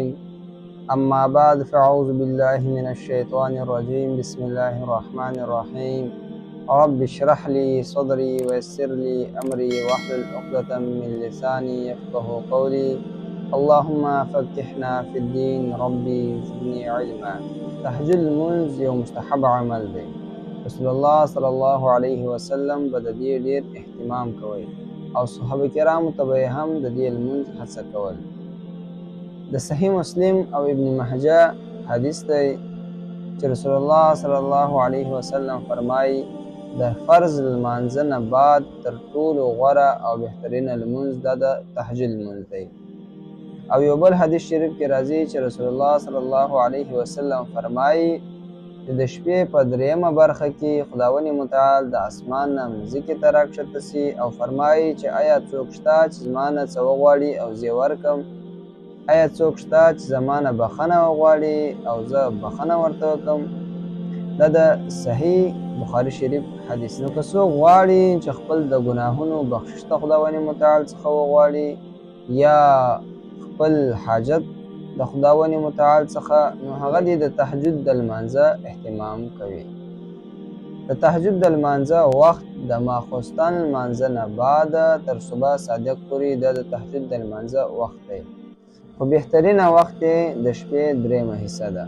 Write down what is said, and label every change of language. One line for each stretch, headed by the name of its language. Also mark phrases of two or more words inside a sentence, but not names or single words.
Arabic: أما بعد فأعوذ بالله من الشيطان الرجيم. بسم الله الرحمن الرحيم. رب اشرح لي صدري ويسر لي أمري واحلل عقدة من لساني يفقه قولي. اللهم فقهنا في الدين. ربي زدني علما.
Pashto: تهجد المنز یو مستحب عمل دی.
Arabic: رسول الله صلی الله علیه وسلم
Pashto: به د دې ډېر اهتمام کوي او صحابه کرامو ته به یې هم د دې لمونځ هڅه کول. د صحیح مسلم او ابن ماجه حدیث دی چې
Arabic: رسول الله صلی الله علیه وسلم
Pashto: فرمایي د فرض لمانځه نه بعد تر ټولو غوره او بهترینه لمونځ دا د تهجد لمونځ دی. او یو بل حدیث شریف کې راځي چې
Arabic: رسول الله صلی الله علیه وسلم
Pashto: فرمایي چې د شپې په دریمه برخه کې خداوند متعال د اسمان نه مځکې ته راکښته سي او فرمایي چې آیا څوک شته چې زما نه څه وغواړي او زه یې ورکړم؟ آیا څوک شته چې زما نه بخښنه وغواړي او زه بخښنه ورته وکړم؟ دا د صحیح بخاري شریف حدیث. نو که څوک غواړي چې خپل د ګناهونو بخشش د خداوند متعال څخه وغواړي یا خپل حاجت د خداوند متعال څخه، نو هغه دې د تهجد د لمانځه اهتمام کوي. د تهجد د لمانځه وخت د ماخوستن لمانځه نه بعد تر صبح صادق پورې د تهجد د لمانځه وخت دی. خو بهترینه وخت یې د شپې دریمه حصه ده.